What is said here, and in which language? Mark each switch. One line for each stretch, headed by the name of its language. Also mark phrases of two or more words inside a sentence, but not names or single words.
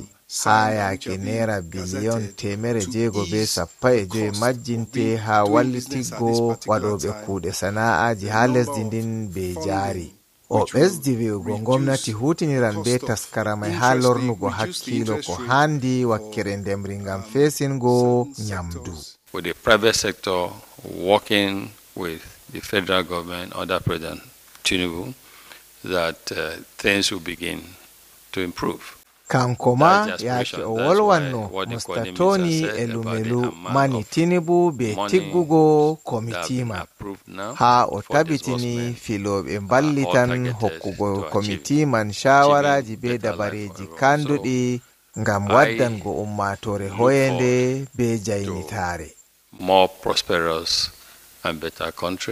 Fula: Haa yaake naira biliyon 175 majjinte haa wallitiggo waɗoɓe kuuɗe sana'aaji haa lesdi ndin be jaari. O ɓesdi wi'ugo gomnati hutiniran be taskara mai haa lornugo hakkilo ko handi wakkere ndemri ngam feesingo nyamdu.
English: With the private sector working with the federal government under President Tinubu, that things will begin to improve.
Fula: Kanko ma yaake o wolwanno Mustatoni Elumelu mani Tinubu be tiggugo komiti man. Haa o tabitini filooɓe ballitan hokkugo komiti man shawaraji be dabareji kanduɗi ngam waddango ummatore hoyende be jaynitaare.
English: More prosperous and better country.